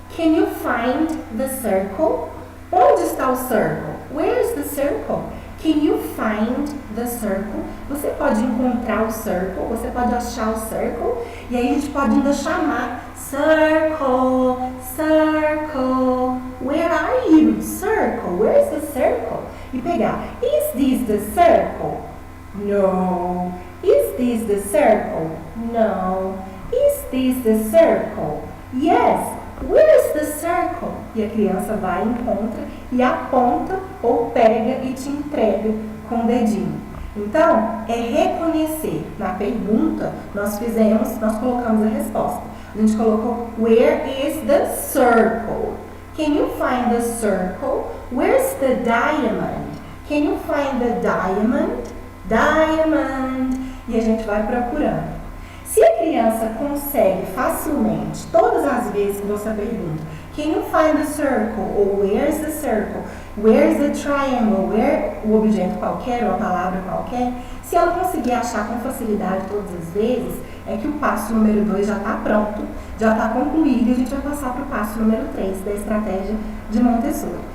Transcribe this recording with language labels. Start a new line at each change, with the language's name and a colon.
English: Can you find the circle?
Portuguese: Onde está o
English: circle? Where is the circle? Can you find the circle?
Portuguese: Você pode encontrar o circle, você pode achar o circle, e aí a gente pode ainda chamar
English: circle, circle, where are you? Circle, where is the circle?
Portuguese: E pegar,
English: is this the circle? No. Is this the circle? No. Is this the circle? Yes. Where is the circle?
Portuguese: E a criança vai, encontra e aponta ou pega e te entrega com o dedinho. Então, é reconhecer. Na pergunta, nós colocamos a resposta. A gente colocou,
English: where is the circle? Can you find the circle? Where's the diamond? Can you find the diamond?
Portuguese: Diamond. E a gente vai procurando. Se a criança consegue facilmente, todas as vezes que você pergunta,
English: can you find the circle?
Portuguese: Ou
English: where is the circle? Where is the triangle?
Portuguese: Where, o objeto qualquer ou a palavra qualquer, se ela conseguir achar com facilidade todas as vezes, é que o passo número 2 já está pronto, já está concluído, e a gente vai passar para o passo número 3 da estratégia de Montessori.